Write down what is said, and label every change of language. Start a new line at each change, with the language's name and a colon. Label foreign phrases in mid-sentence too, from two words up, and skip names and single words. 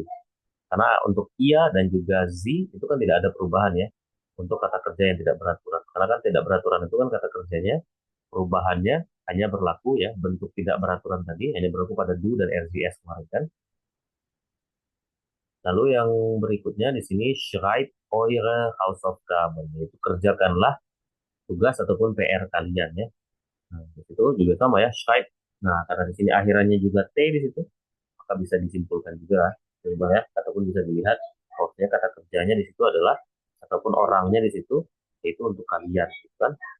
Indonesian: Karena untuk ia dan juga z itu kan tidak ada perubahan ya. Untuk kata kerja yang tidak beraturan. Karena kan tidak beraturan itu kan kata kerjanya perubahannya hanya berlaku ya, bentuk tidak beraturan tadi hanya berlaku pada do dan RGS kemarin kan. Lalu yang berikutnya di sini
German: schreibt eure Hausaufgaben,
Indonesian: yaitu kerjakanlah tugas ataupun PR kalian ya. Nah, di situ juga sama ya, schreibt. Nah, karena di sini akhirannya juga T di situ, maka bisa disimpulkan juga coba ya, ataupun bisa dilihat bahwasanya kata kerjanya di situ adalah ataupun orangnya di situ yaitu untuk kalian, gitu kan?